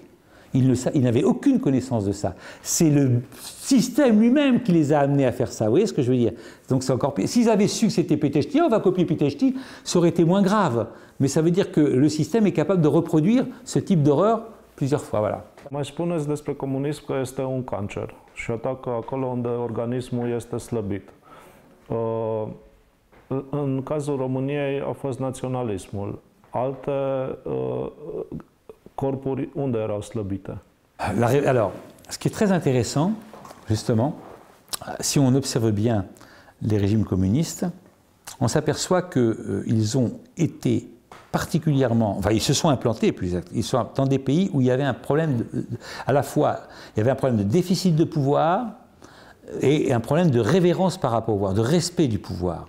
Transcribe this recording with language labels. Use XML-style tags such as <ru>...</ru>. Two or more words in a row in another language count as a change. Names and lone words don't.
<fr>Ils n'avaient aucune connaissance de ça. C'est le système lui-même qui les a amenés à faire ça. Vous voyez ce que je veux dire? Donc c'est encore pire. S'ils avaient su que c'était Pitești, on va copier Pitești, ça aurait été moins grave. Mais ça veut dire que le système est capable de reproduire ce type d'horreur plusieurs fois. Voilà.</fr> <ro>Mai spuneți despre comunism că este un cancer și atacă acolo unde organismul este slăbit. În cazul României a fost naționalismul. Alte corpuri unde erau slăbite?</ro> <fr>Alors, ce qui est très intéressant, justement, si on observe bien les régimes communistes, on s'aperçoit qu'ils ont été particulièrement, enfin ils se sont implantés, ils sont dans des pays où il y avait un problème, à la fois, il y avait un problème de déficit de pouvoir et un problème de révérence par rapport au pouvoir, de respect du pouvoir.</fr>